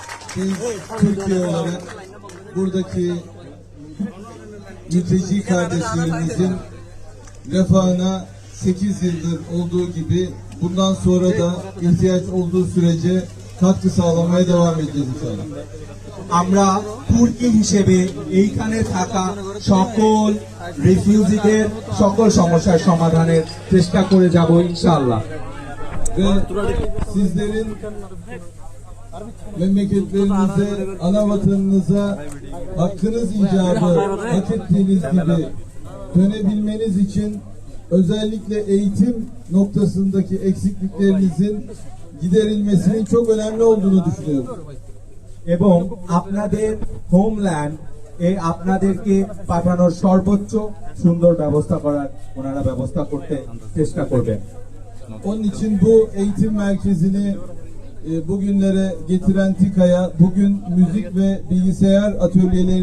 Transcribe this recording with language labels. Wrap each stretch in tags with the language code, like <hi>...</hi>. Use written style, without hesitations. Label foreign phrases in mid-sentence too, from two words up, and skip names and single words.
<tr>Biz Türkiye olarak buradaki mülteci kardeşlerimizin refahına 8 yıldır olduğu gibi bundan sonra da ihtiyaç olduğu sürece katkı sağlamaya devam edeceğiz inşallah.</tr> <bn>আমরা তুর্কি হিসেবে এইখানে থাকা সকল রিফিউজিদের সকল সমস্যার সমাধানের চেষ্টা করে যাব ইনশাআল্লাহ।</bn> <tr>Ve sizlerin memleketlerinize, ana vatanınıza hakkınız icabı hak ettiğiniz gibi dönebilmeniz için özellikle eğitim noktasındaki eksikliklerinizin giderilmesinin çok önemli olduğunu düşünüyorum.</tr> <bn>এবং আপনাদের হোমল্যান্ড আপনাদেরকে পাঠানোর সর্বোচ্চ সুন্দর ব্যবস্থা করার ওনারা ব্যবস্থা করতে চেষ্টা করবেন।</bn> <tr>Onun için bu eğitim merkezini bugünlere getiren TİKA'ya bugün müzik ve bilgisayar atölyeleri</tr>